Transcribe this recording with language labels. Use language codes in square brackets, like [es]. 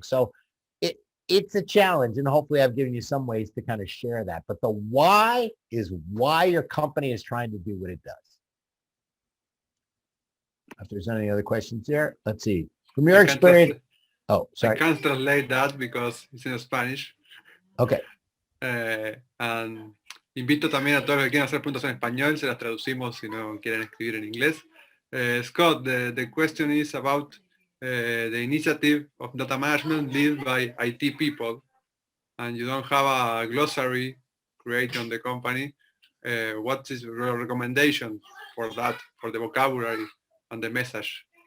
[en] So it's a challenge, and hopefully I've given you some ways to kind of share that. But the why is why your company is trying to do what it does. If there's any other questions there, let's see. From your experience, oh, sorry. I can't translate that because it's in Spanish. Okay. [es] And invito también a todos los que quieran hacer preguntas en español, se las traducimos si no quieren escribir en inglés. [en] Scott, the question is about the initiative of data management led by IT people, and you don't have a glossary created on the company. What is your recommendation for that, for the vocabulary and the message?